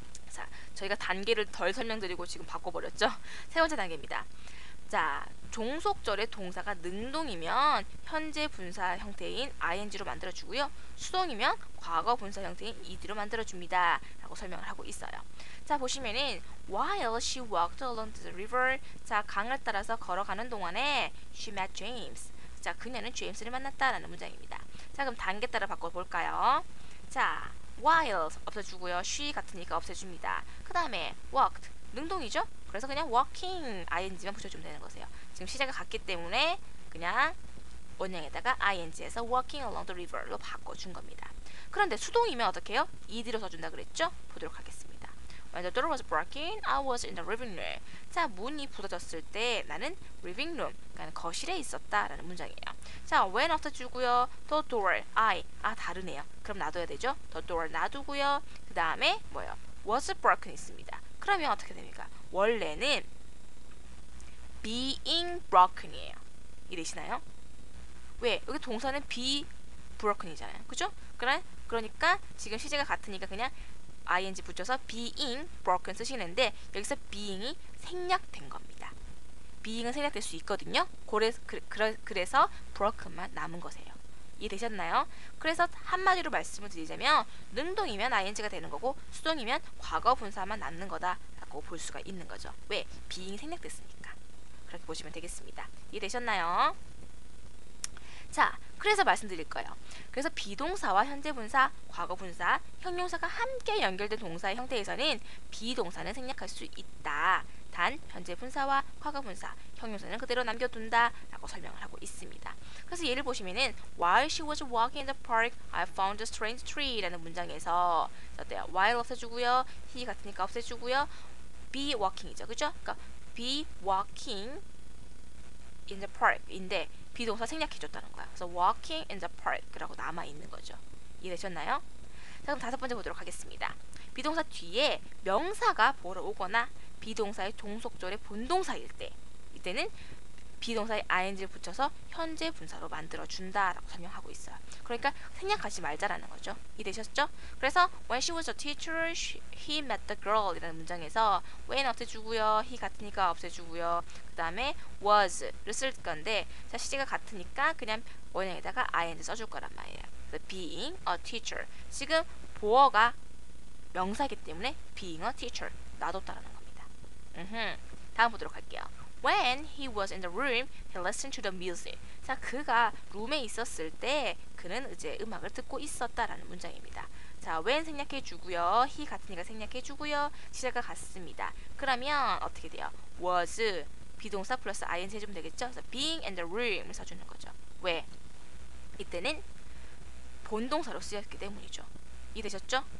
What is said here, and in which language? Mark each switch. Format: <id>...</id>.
<ko>자, 저희가 단계를 덜 설명드리고 지금 바꿔버렸죠? 세 번째 단계입니다. 자, 종속절의 동사가 능동이면 현재 분사 형태인 ing로 만들어주고요. 수동이면 과거 분사 형태인 ed로 만들어줍니다. 라고 설명을 하고 있어요. 자, 보시면은</ko> <en>while she walked along the river,</en> <ko>자, 강을 따라서 걸어가는 동안에</ko> <en>she met James.</en> <ko>자, 그녀는 제임스를 만났다라는 문장입니다. 자, 그럼 단계 따라 바꿔볼까요? 자, while 없애주고요. she 같으니까 없애줍니다. 그 다음에 walked, 능동이죠? 그래서 그냥 walking, ing만 붙여주면 되는 거세요. 지금 시제가 같기 때문에 그냥 원형에다가 ing에서</ko> <en>walking along the river</en> <ko>로 바꿔준 겁니다. 그런데 수동이면 어떻게 해요? ed로 써준다 그랬죠? 보도록 하겠습니다.</ko> <en>When the door was broken, I was in the living room.</en> <ko>자, 문이 부서졌을 때 나는 living room, 그러니까 거실에 있었다라는 문장이에요. 자, when 없애주고요.</ko> <en>The door, I, 다르네요.</en> <ko>그럼 놔둬야 되죠?</ko> <en>The door 놔두고요.</en> <ko>그 다음에 뭐예요?</ko> <en>was broken 있습니다.</en> <ko>그러면 어떻게 됩니까? 원래는 being broken이에요. 이해되시나요? 왜? 여기 동사는 be broken이잖아요. 그죠? 그러니까 지금 시제가 같으니까 그냥 ing 붙여서 being broken 쓰시는데 여기서 being이 생략된 겁니다. being은 생략될 수 있거든요. 그래서 broken만 남은 거세요. 이해되셨나요? 그래서 한마디로 말씀을 드리자면 능동이면 ing가 되는 거고 수동이면 과거 분사만 남는 거다라고 볼 수가 있는 거죠. 왜? being이 생략됐으니까. 그렇게 보시면 되겠습니다. 이해되셨나요? 자, 그래서 말씀드릴 거예요. 그래서 비동사와 현재 분사, 과거 분사, 형용사가 함께 연결된 동사의 형태에서는 비동사는 생략할 수 있다. 단 현재 분사와 과거 분사, 형용사는 그대로 남겨둔다 라고 설명을 하고 있습니다. 그래서 예를 보시면은</ko> <en>While she was walking in the park, I found a strange tree</en> <ko>라는 문장에서 어때요? While 없애주고요. he 같으니까 없애주고요.</ko> <en>be walking이죠.</en> <ko>그죠?</ko> <en>그러니까 be walking in the park인데</en> <ko>비동사 생략해줬다는 거야. 그래서 walking in the park라고 남아있는 거죠. 이해되셨나요? 자, 그럼 다섯 번째 보도록 하겠습니다. 비동사 뒤에 명사가 보러 오거나 비동사의 종속절의 본동사일 때 이때는 비동사의 ing를 붙여서 현재 분사로 만들어준다라고 설명하고 있어요. 그러니까 생략하지 말자라는 거죠. 이해되셨죠? 그래서</ko> <en>when she was a teacher, he met the girl</en> <ko>이라는 문장에서</ko> <en>when 없애주고요.</en> <ko>he 같으니까 없애주고요. 그 다음에 was를 쓸 건데 자, 시제가 같으니까 그냥 원형에다가 ing 써줄 거란 말이에요.</ko> <en>그래서 being a teacher.</en> <ko>지금 보어가 명사이기 때문에 being a teacher 놔뒀다라는 겁니다. 다음 보도록 할게요.</ko> <en>When he was in the room, he listened to the music.</en> <ko>자, 그가 룸에 있었을 때 그는 이제 음악을 듣고 있었다라는 문장입니다. 자, when 생략해주고요. he 같으니까 생략해주고요. 시제가 같습니다. 그러면 어떻게 돼요? was 비동사 플러스 ing 해주면 되겠죠? 그래서 being in the room을 써주는 거죠. 왜? 이때는 본동사로 쓰였기 때문이죠. 이해되셨죠?</ko>